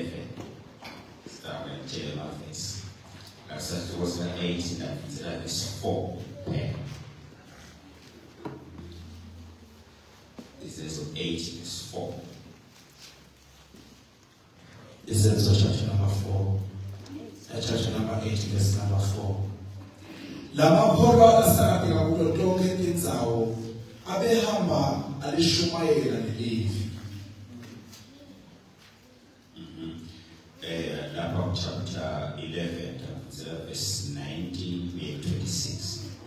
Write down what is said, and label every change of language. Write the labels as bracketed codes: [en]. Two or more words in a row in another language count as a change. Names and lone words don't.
[ss] Sitawuke ngitshele amavesi. Isakhiwo sika-8 ndabizela verse 4 kuphela. Isenzo 8 verse 4. [en] Isenzo chapter number 4. Chapter number 8 verse number 4. [ss] Lamapholwa asakha kulo tonke indzawo abehamba alishumayela lelivi. [en] Lapha chapter 11 verse 19 to 26.